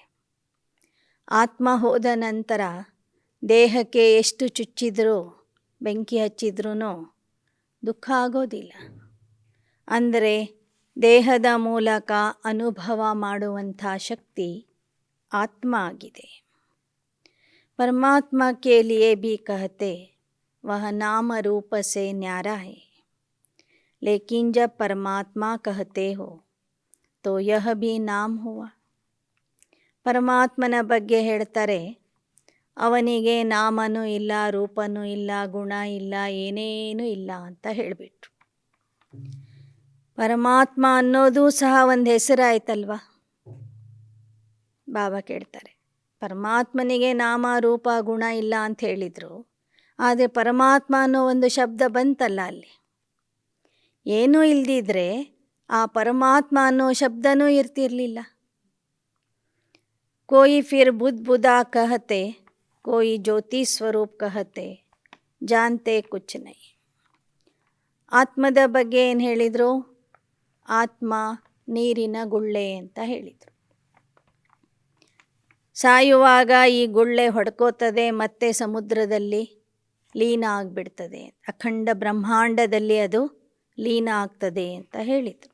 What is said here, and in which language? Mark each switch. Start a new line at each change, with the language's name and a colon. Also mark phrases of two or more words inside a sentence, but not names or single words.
Kannada: ಆತ್ಮ ಹೋದ ನಂತರ ದೇಹಕ್ಕೆ ಎಷ್ಟು ಚುಚ್ಚಿದ್ರೂ ಬೆಂಕಿ ಹಚ್ಚಿದ್ರೂ ದುಃಖ ಆಗೋದಿಲ್ಲ. ಅಂದರೆ ದೇಹದ ಮೂಲಕ ಅನುಭವ ಮಾಡುವಂಥ ಶಕ್ತಿ ಆತ್ಮ ಆಗಿದೆ.
Hindi: परमात्मा के लिए भी कहते वह नाम रूप से न्यारा है, लेकिन जब परमात्मा कहते हो तो यह भी नाम हुआ.
Kannada: ಪರಮಾತ್ಮನ ಬಗ್ಗೆ ಹೇಳ್ತಾರೆ, ಅವನಿಗೆ ನಾಮನೂ ಇಲ್ಲ, ರೂಪನೂ ಇಲ್ಲ, ಗುಣ ಇಲ್ಲ, ಏನೇನೂ ಇಲ್ಲ ಅಂತ ಹೇಳಿಬಿಟ್ರು. ಪರಮಾತ್ಮ ಅನ್ನೋದು ಸಹ ಒಂದು ಹೆಸರಾಯ್ತಲ್ವ. ಬಾಬಾ ಕೇಳ್ತಾರೆ, ಪರಮಾತ್ಮನಿಗೆ ನಾಮ ರೂಪ ಗುಣ ಇಲ್ಲ ಅಂತ ಹೇಳಿದರು, ಆದರೆ ಪರಮಾತ್ಮ ಅನ್ನೋ ಒಂದು ಶಬ್ದ ಬಂತಲ್ಲ ಅಲ್ಲಿ. ಏನೂ ಇಲ್ದಿದ್ರೆ ಆ ಪರಮಾತ್ಮ ಅನ್ನೋ ಶಬ್ದನೂ ಇರ್ತಿರಲಿಲ್ಲ.
Hindi: कोई फिर बुद्ध बुदा कहते, कोई ज्योति ಸ್ವರೂಪ್ कहते, जानते कुछ नहीं.
Kannada: ಆತ್ಮದ ಬಗ್ಗೆ ಏನು ಹೇಳಿದರು? ಆತ್ಮ ನೀರಿನ ಗುಳ್ಳೆ ಅಂತ ಹೇಳಿದರು. ಸಾಯುವಾಗ ಈ ಗುಳ್ಳೆ ಹೊಡ್ಕೋತದೆ, ಮತ್ತೆ ಸಮುದ್ರದಲ್ಲಿ ಲೀನ ಆಗಿಬಿಡ್ತದೆ, ಅಖಂಡ ಬ್ರಹ್ಮಾಂಡದಲ್ಲಿ ಅದು ಲೀನ ಆಗ್ತದೆ ಅಂತ ಹೇಳಿದರು.